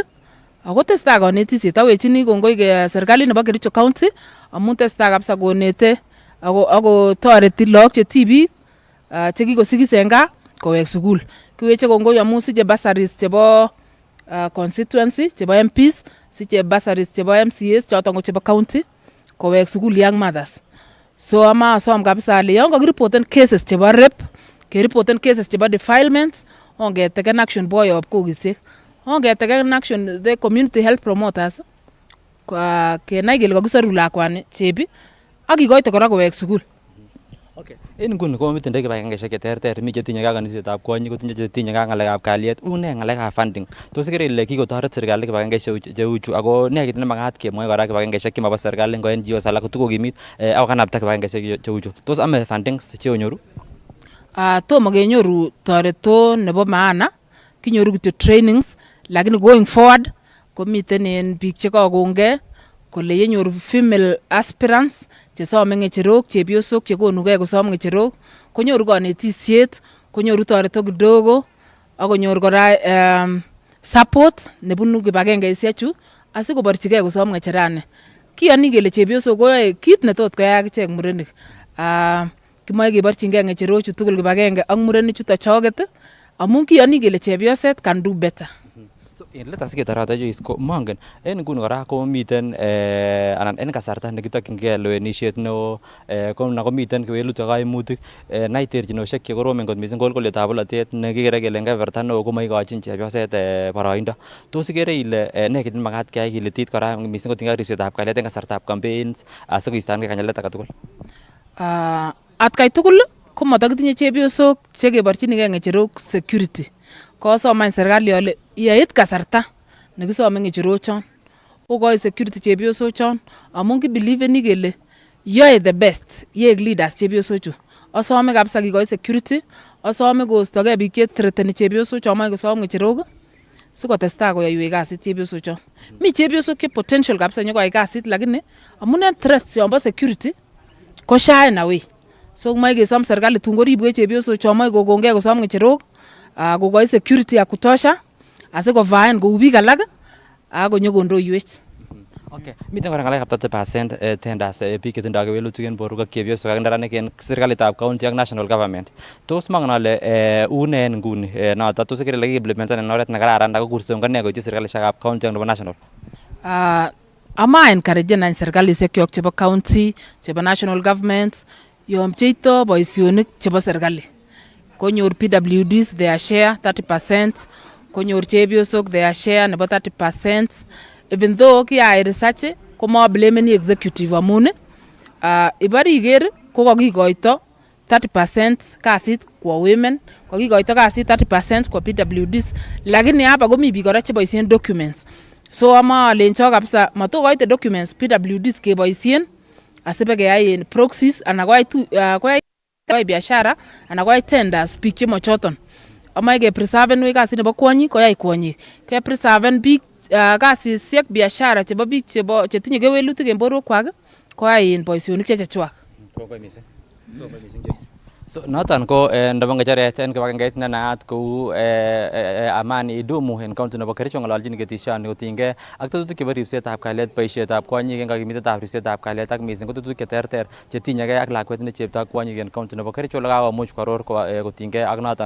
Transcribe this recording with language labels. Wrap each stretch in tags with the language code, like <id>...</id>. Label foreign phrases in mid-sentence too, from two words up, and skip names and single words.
<sgc>Ako testai kanetisiet awechini kongoi serikalit nebo Kericho County amun testai kabisa konete ako toreti lagok che tibik chekikosikis en gaa kowek sukul. Kiweche kongoi amun siche bursaries chebo constituency chebo MPs, siche bursaries chebo MCAs choton ko chebo county kowek sukul</sgc> <en>young mothers.</en> <sgc>So asom kabisa ale yon kakiripoten cases chebo rape, keripoten cases chebo defilement, ongeteken action boyob kokisiek. Ongeteken action</sgc> <en>the community health promoters</en> <sgc>kenai kele kakisoru lakwani chebi ak kikoite kora kowek sukul. Okay. En nguni komitindoi kibagengeisiek cheterter, mi chetinye ak kanisietab kwonyik, kotinye chetinye ak ng'alekab kalyet, une ng'alekab funding. Tos ikere ile kikotoret serikali kibagengeisiek cheu chu ako ne kit nemagat kemwoe kora kibagengeisiek chemabo serikali ngo NGOs alak kotukokimit ako kanapta kibagengeisiek cheu chu. Tos ame fundings cheonyoru? Tomo kenyoru toreto nebo maana, kinyoru kityo trainings, lakini</sgc> <en>going forward</en> <sgc>komiten en biik chekakongei kole yenyor</sgc> <en>female aspirants</en> <sgc>chesome ng'echerok, chepyosok chekonugei kosom ng'echerok, konyoru kanetisiet, konyoru toreto kidogo, akonyor kora support nebunu kibagengeisiechu asikoborchigei kosom ng'echerani. Kiyoni kele chepyosok koyoe kit netot koyai akichek murenik. Kimoe keborchingei ng'echerochu tugul kibagenge ak murenik chuto choget amun kiyoni kele chepyoset</sgc> <en>can do better.</en> <sgc>So in</sgc> <en>let us get around</en> <sgc>Joyce ko mongen en nguni kora ko miten anan en kasarta nekitokyingei lewenisiet neo ko miten kewelutik ak kaimutik nai terchinosiek chekoromen kot missing kolkolietab bolotet nekikere kele en kebeberta neo komoikochin chepyoset boroindo. Tos ikere ile ne kit nemakat keyai kilitit kora missing kotinygei ak ripsetab kalyet en kasartab campaigns asikoistoengei kanyalet age tugul? Atkai tugul komotokitinye chepyosok chekeborchinigei ng'echerok security. Kosoman serikali ale yeit kasarta nekisome ng'echerochon kokoi security chepyosochon amun kibiliveni kele yoe</sgc> <en>the best</en> <sgc>yeek leaders chepyosochu. Asome kabisa kikoi security, asome koistogei biik chethreateni chepyosochon moe kosom ng'echerok sikotestai koyoiwech kasit chepyosochon. Mi chepyosok che potential kabisa nyokoyai kasit lakini amun en threats yonbo security ko</sgc> <en>shy away.</en> <sgc>So moe kesom serikali tun koribwech chepyosochon moe kokongei kosom ng'echerok kokoi security</sgc> <sw>ya kutosha</sw> <sgc>asikovaen kou biik alak akonyokondoiwech. Okay, miten kora ng'alekab 30% tenders biik chetindoi kewelutik en borwek ak chepyosok ak neranik en serikalitab county ak</sgc> <en>national government.</en> <sgc>Tos mongen ale une en nguni noton tos ikere ile kiimplementen en oret nekararan ako kursong kanee koityi serikalisiekab county ak nebo national? Ama encouragen any serikalisiekchok chebo county, chebo</sgc> <en>national government</en> <sgc>yon pcheito boisionik chebo serikali. Konyor PWDs</sgc> <en>their share</en> <sgc>30%, konyor chepyosok</sgc> <en>their share</en> <sgc>nebo 30%.</sgc> <en>Even though</en> <sgc>kiyai research komablameni executive amun ibari iker ko kakikoito 30% kasit kwa women, kakikoito kasit 30% kwa PWDs,</sgc> <sw>lakini hapa</sw> <sgc>komi biik kora cheboisien documents. So ama lencho kabisa matokoite documents PWDs keboisien asibekeyai proxies ana koyai biashara ana koyai tenders biik chemochoton. Amae kepreserven wei kasit nebo kwonyik koyai kwonyik. Kepreserven biik kasisiek biashara chebo biik chetinye kewelutik en borwekwak koyai boisionik chechechwak. Kongoi missing. Kongoi missing Joyce. So noton ko nebo ng'echeret en kibagengeit ne naat kou Amani Idumu en county nebo Kericho ng'ololchin ketisioni kotinygei ak tetutik chebo ripsetab kalyet, boisietab kwonyik en kakimitetab ripsetab kalyet ak missing ko tetutik cheterter chetinyegei ak lakwet ne chepto ak kwonyik en county nebo Kericho ole kakomuch kwaror kotinygei ak noton.</sgc>